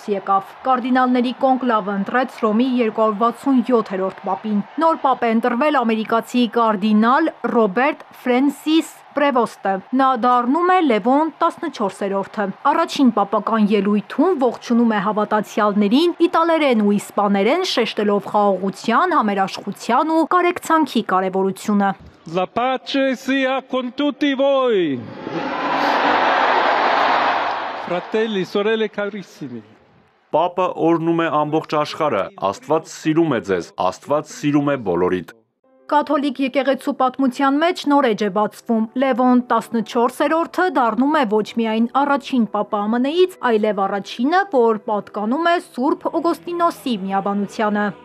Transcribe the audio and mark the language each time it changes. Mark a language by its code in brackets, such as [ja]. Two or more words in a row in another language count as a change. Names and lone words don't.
[hy] եկավ։ Կարդինալների կոնկլավը ընտրեց Հռոմի 267-րդ պապին։ Նոր պապ է ընտրվել ամերիկացի կարդինալ Ռոբերտ Ֆրենսիս Պրևոստը։ Նա դառնում է Լևոն 14-րդը։ Առաջին պապական ելույթում ողջունում է հավատացյալներին իտալերեն ու իսպաներեն, շեշտելով խաղաղության, համերաշխության ու կարեկցանքի կարևորությունը։ [it] La pace sia con tutti voi. Fratelli, sorelle carissimi. [hy] Պապը օրհնում է ամբողջ աշխարհը, Աստված սիրում է ձեզ, Աստված սիրում է բոլորիդ։ Կաթոլիկ եկեղեցու պատմության մեջ նոր էջ է բացվում։ Լևոն 14-րդը դառնում է ոչ միայն առաջին պապը ԱՄՆ-ից, այլև առաջինը, որ պատկանում է Սուրբ Օգոստինոսի միաբանությանը։